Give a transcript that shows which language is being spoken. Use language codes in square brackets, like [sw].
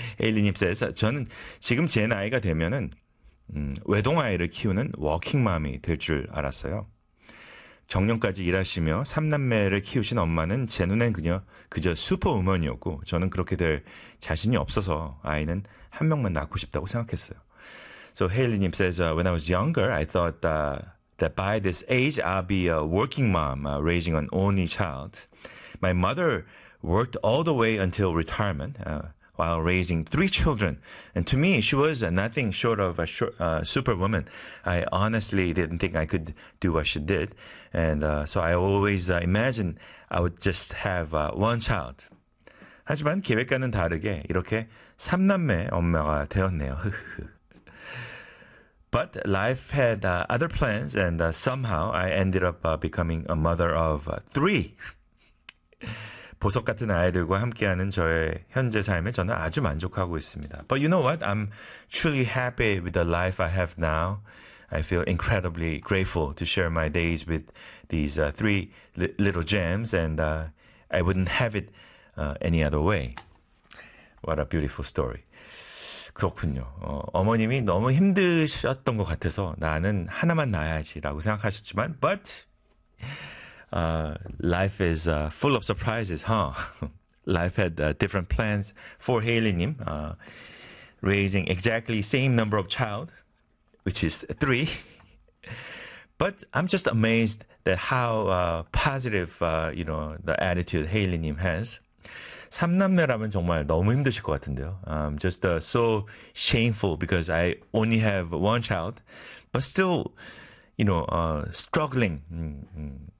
[ko] 에일리님 says, 저는 지금 제 나이가 되면은 외동아이를 키우는 워킹맘이 될줄 알았어요. 정년까지 일하시며 3남매를 키우신 엄마는 제 눈엔 그저 슈퍼우먼이었고 저는 그렇게 될 자신이 없어서 아이는 한 명만 낳고 싶다고 생각했어요. [en] So 에일리님 says, when I was younger, I thought that by this age I'll be a working mom raising an only child. My mother worked all the way until retirement while raising three children. And to me, she was nothing short of a superwoman. I honestly didn't think I could do what she did. And so I always imagined I would just have one child. [ko] 하지만 계획과는 다르게 이렇게 3남매 엄마가 되었네요. [en] But life had other plans, and somehow I ended up becoming a mother of three. [ko] 보석 같은 아이들과 함께하는 저의 현재 삶에 저는 아주 만족하고 있습니다. [en] But you know what? I'm truly happy with the life I have now. I feel incredibly grateful to share my days with these three little gems, and I wouldn't have it any other way. What a beautiful story. [ko] 그렇군요. 어머님이 너무 힘드셨던 것 같아서 나는 하나만 낳아야지라고 생각하셨지만, [en] but life is full of surprises, huh? Life had different plans for Haley님. Raising exactly same number of child, which is three. But I'm just amazed that how positive the attitude Haley님 has. [ko] 3남매라면 정말 너무 힘드실 것 같은데요. [en] I'm just so shameful because I only have one child, but still, struggling.